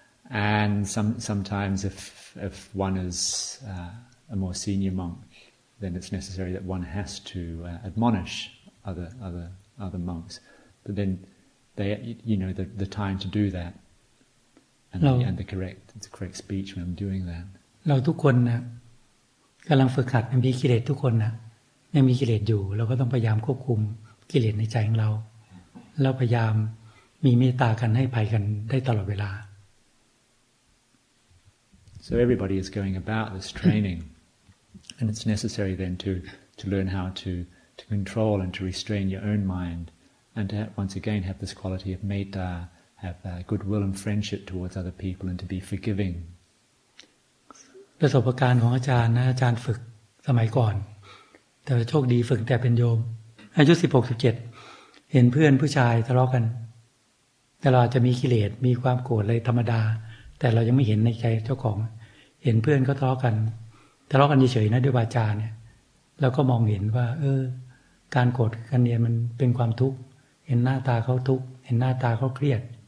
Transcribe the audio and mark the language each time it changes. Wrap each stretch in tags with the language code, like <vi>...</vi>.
<en>And sometimes if one is a more senior monk, then it's necessary that one has to admonish other monks. But then the time to do that and the correct speech when I'm doing that.</en> <th>เราทุกคนนะกำลังฝึกหัดมีกิเลสทุกคนนะยังมีกิเลสอยู่เราก็ต้องพยายามควบคุมกิเลสในใจของเราแล้วพยายามมีเมตตากันให้ภัยกันได้ตลอดเวลา</th> <en>So everybody is going about this training, and it's necessary then to learn how to control and to restrain your own mind, and to once again have this quality of metta, have goodwill and friendship towards other people, and to be forgiving.</en> <th>ประสบการณ์ของอาจารย์นะอาจารย์ฝึกสมัยก่อนแต่โชคดีฝึกแต่เป็นโยมอายุ16-17เห็นเพื่อนผู้ชายทะเลาะกันแต่เราอาจจะมีกิเลสมีความโกรธอะไรธรรมดาแต่เรายังไม่เห็นในใจเจ้าของเห็นเพื่อนก็ทะเลาะกันเฉยๆนะด้วยวาจาเนี่ยเราก็มองเห็นว่าการโกรธกันเนี่ยมันเป็นความทุกข์เห็นหน้าตาเขาทุกข์เห็นหน้าตาเขาเครียด</th>